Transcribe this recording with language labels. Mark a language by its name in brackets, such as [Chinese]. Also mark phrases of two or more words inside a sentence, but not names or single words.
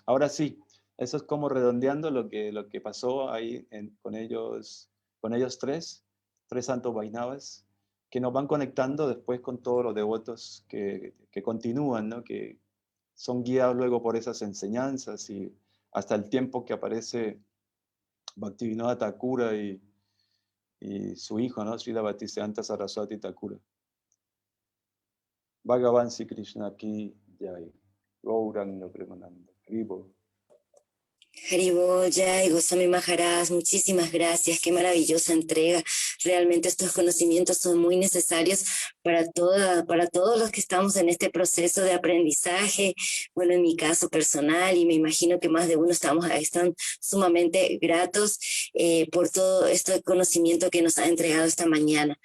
[Spanish] Ahora sí, eso es como redondeando lo que pasó ahí con ellos 3 santos Vaisnavas, que nos van conectando después con todos los devotos que continúan, ¿no? Que son guiados luego por esas enseñanzas y hasta el tiempo que aparece Bhaktivinoda Thakura y su hijo, ¿no? Srila Bhaktisiddhanta Saraswati Thakura. [Sanskrit] Bhagavan Sri Krishna ki jai. Gauranga Premananda. [Spanish] Vivo. [Sanskrit] Haribol, Jai, Goswami Maharaj, [Spanish] muchísimas gracias, qué maravillosa entrega. Realmente estos conocimientos son muy necesarios para todos los que estamos en este proceso de aprendizaje. Bueno, en mi caso personal, y me imagino que más de uno están sumamente gratos por todo este conocimiento que nos ha entregado esta mañana.